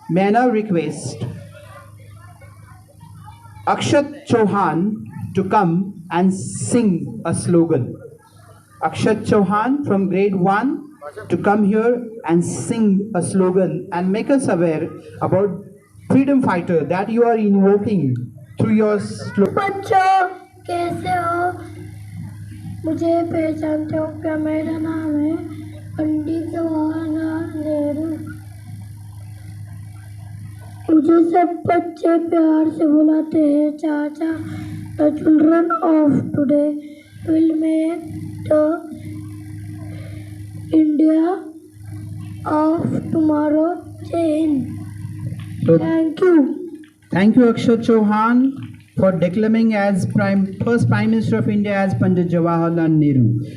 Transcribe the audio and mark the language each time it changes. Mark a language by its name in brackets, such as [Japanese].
[English] May I now request Akshat Chauhan to come and sing a slogan. Akshat Chauhan from grade 1 to come here and sing a slogan and make us aware about freedom fighter that you are invoking through your slogan. [Hindi] बच्चों कैसे हो? मुझे पहचानते हो क्या? मेरा नाम है पंडित जवाहरलाल नेहरू। मुझे सब बच्चे प्यार से बुलाते हैं चाचा। [English] The children of today will make the India of tomorrow. Jai Hind. Thank you. Thank you, Akshat Chauhan, for declaring as first Prime Minister of India as Pandit Jawaharlal Nehru.